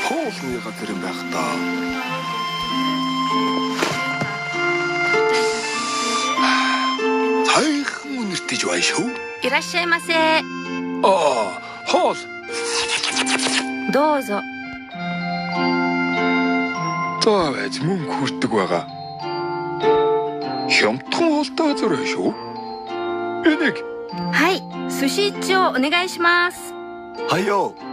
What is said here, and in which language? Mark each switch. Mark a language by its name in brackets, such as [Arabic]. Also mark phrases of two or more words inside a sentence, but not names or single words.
[Mongolian] уулны газар юм байх таа. Сайхан үнэртэж байна шүү. [Japanese] いらっしゃいませ。 [Mongolian] хоол. [Japanese] どうぞ。 [Mongolian] За байж мөнгө хүрдэг байгаа. Хямдхан хоолтой газар байна шүү. Энийг. [Japanese] はい、寿司一丁お願いします。はいよ.